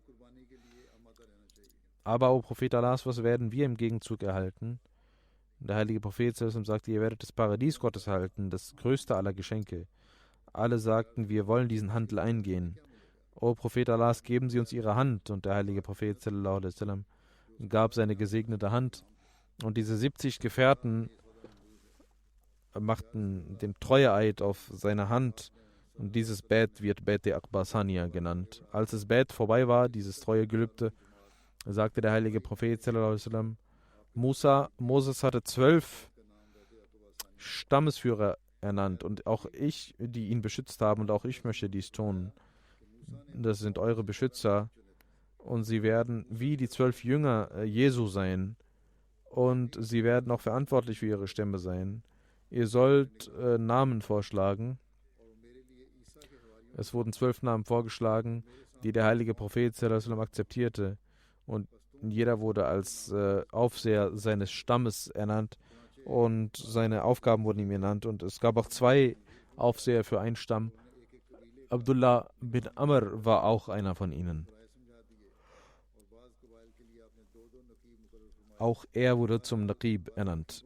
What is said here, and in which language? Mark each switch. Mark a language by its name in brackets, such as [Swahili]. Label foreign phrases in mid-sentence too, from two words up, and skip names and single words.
[German] Aber, o Prophet Allahs, was werden wir im Gegenzug erhalten? Der heilige Prophet sagte, ihr werdet das Paradies Gottes erhalten, das größte aller Geschenke. Alle sagten, wir wollen diesen Handel eingehen. O Prophet Allahs, geben Sie uns Ihre Hand. Und der heilige Prophet [Arabic] صلى الله عليه وسلم [German] gab seine gesegnete Hand. Und diese 70 Gefährten machten den Treueeid auf seine Hand. Und dieses Bett wird Bet Akbasania genannt. Als das Bett vorbei war, dieses Treuegelübde, sagte der heilige Prophet [Arabic] صلى الله عليه وسلم, [German] Moses hatte 12 Stammesführer ernannt und auch ich, die ihn beschützt haben, und auch ich möchte dies tun. Das sind eure Beschützer und sie werden wie die 12 Jünger Jesu sein und sie werden auch verantwortlich für ihre Stämme sein. Ihr sollt Namen vorschlagen. Es wurden 12 Namen vorgeschlagen, die der heilige Prophet [Arabic] صلى الله عليه وسلم [German] akzeptierte, und jeder wurde als Aufseher seines Stammes ernannt und seine Aufgaben wurden ihm ernannt, und es gab auch 2 Aufseher für einen Stamm. Abdullah bin Amr war auch einer von ihnen. Auch er wurde zum Naqib ernannt.